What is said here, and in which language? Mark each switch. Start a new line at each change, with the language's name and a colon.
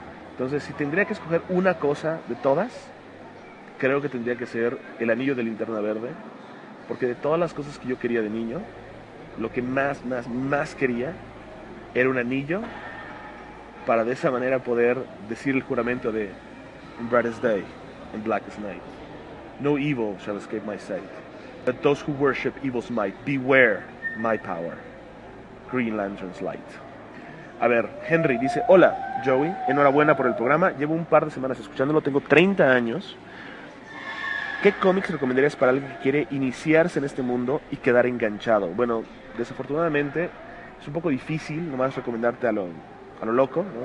Spanish: Entonces, si tendría que escoger una cosa de todas, creo que tendría que ser el anillo de Linterna Verde. Porque de todas las cosas que yo quería de niño, lo que más quería era un anillo para de esa manera poder decir el juramento de
English: Brightest Day and Blackest Night. No evil shall escape my sight. But those who worship evil's might, beware. My power, Green Lantern's light.
Spanish: A ver, Henry dice, hola Joey, enhorabuena por el programa, llevo un par de semanas escuchándolo, tengo 30 años. ¿Qué cómics recomendarías para alguien que quiere iniciarse en este mundo y quedar enganchado? Bueno, desafortunadamente es un poco difícil nomás recomendarte a lo loco, ¿no?